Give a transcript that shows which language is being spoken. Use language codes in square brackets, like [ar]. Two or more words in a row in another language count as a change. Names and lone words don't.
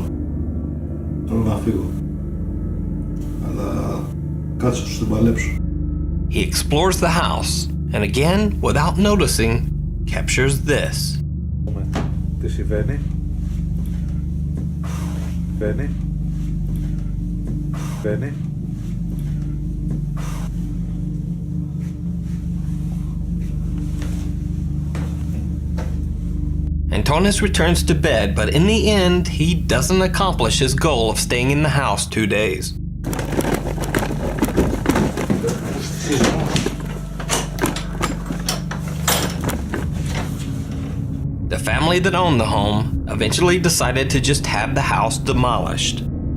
[el] Θέλω να φύγω. Αλλά κάτσε τους την παλέψω. [en] He explores the house and again, without noticing, captures this. [el] Τι συμβαίνει. Συμβαίνει. φαίνει. [en] Antonis returns to bed, but in the end, he doesn't accomplish his goal of staying in the house 2 days. The family that owned the home eventually decided to just have the house demolished.